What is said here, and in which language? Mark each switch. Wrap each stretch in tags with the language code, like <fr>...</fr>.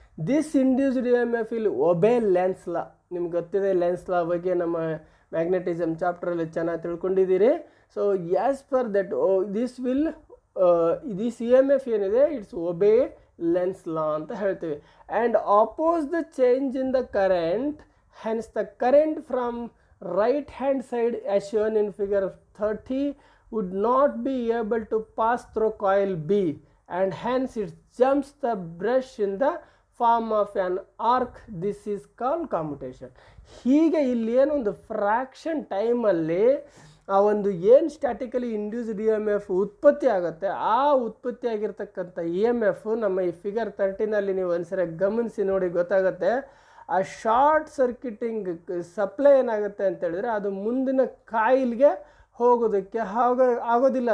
<en>This induced E M F will obey Lenz law.</en> <kn>ನಿಮ್ಗೆ ಗೊತ್ತಿದೆ lens ಲಾ ಬಗ್ಗೆ ನಮ್ಮ ಮ್ಯಾಗ್ನೆಟಿಸಮ್ ಚಾಪ್ಟ್ರಲ್ಲಿ ಚೆನ್ನಾಗಿ ತಿಳ್ಕೊಂಡಿದ್ದೀರಿ.</kn> <en>so as per that this will this E M F</en> <kn>ಏನಿದೆ</kn> <en>it's obey Lenz law</en> <kn>ಅಂತ ಹೇಳ್ತೀವಿ.</kn> <en>And oppose the change in the current, hence the current from right hand side as shown in figure 30 would not be able to pass through coil B, and hence it jumps the brush in the form of an arc. This is called commutation.</en> <kn>ಹೀಗೆ ಇಲ್ಲಿ ಏನೊಂದು fraction ಟೈಮಲ್ಲಿ ಆ ಒಂದು ಏನು statically induced E M F ಉತ್ಪತ್ತಿ ಆಗುತ್ತೆ, ಆ ಉತ್ಪತ್ತಿ ಆಗಿರ್ತಕ್ಕಂಥ ಇ ಎಮ್ ಎಫ್ ನಮ್ಮ ಈ ಫಿಗರ್ 13ನಲ್ಲಿ ನೀವು ಒಂದ್ಸರಿ ಗಮನಿಸಿ ನೋಡಿ ಗೊತ್ತಾಗುತ್ತೆ. ಆ ಶಾರ್ಟ್ ಸರ್ಕ್ಯೂಟಿಂಗ್ ಸಪ್ಲೈ ಏನಾಗುತ್ತೆ ಅಂತ ಹೇಳಿದ್ರೆ ಅದು ಮುಂದಿನ ಕಾಯಿಲ್ಗೆ ಹೋಗೋದಕ್ಕೆ ಆಗೋದಿಲ್ಲ.</kn>